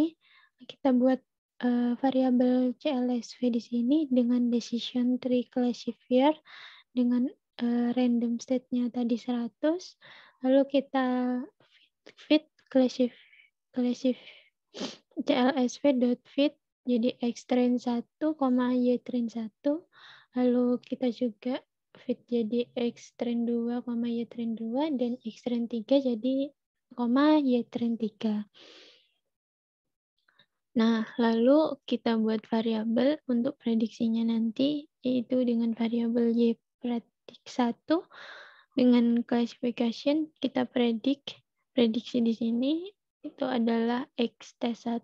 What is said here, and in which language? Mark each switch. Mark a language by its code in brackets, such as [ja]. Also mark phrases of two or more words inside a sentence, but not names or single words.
[id] Kita buat variabel CLSV di sini dengan [en] decision tree classifier [id] dengan [en] random state- [id] nya tadi 100. Lalu kita fit CLSV.fit jadi X-train 1, Y-train 1. Lalu kita juga fit jadi X-train 2, Y-train 2, dan X-train 3 jadi Y-train 3. Nah, lalu kita buat variabel untuk prediksinya nanti, yaitu dengan variabel Y predik 1. Dengan classification, kita prediksi di sini itu adalah X test 1.